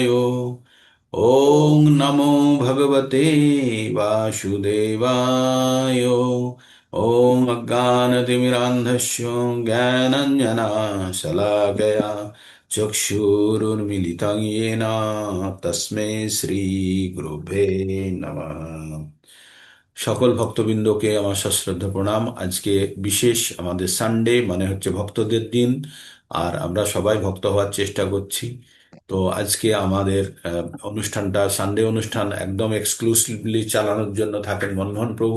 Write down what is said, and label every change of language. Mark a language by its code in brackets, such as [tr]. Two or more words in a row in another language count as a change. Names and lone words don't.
[sa] ॐ नमो भगवते वासुदेवाय। ॐ अज्ञानतिमिरान्धस्य ज्ञानञ्जनशलाकया चक्षुरुन्मिलितं येन तस्मै श्रीगुरुभ्ये नमः। [bn] সকল ভক্তবৃন্দকে আমার সশ্রদ্ধ প্রণাম। আজকে বিশেষ আমাদের সানডে, মানে হচ্ছে ভক্তদের দিন। আর আমরা সবাই ভক্ত হওয়ার চেষ্টা করছি। তো আজকে আমাদের অনুষ্ঠানটা সানডে অনুষ্ঠান একদম এক্সক্লুসিভলি চালানোর জন্য থাকেন মনমোহন প্রভু।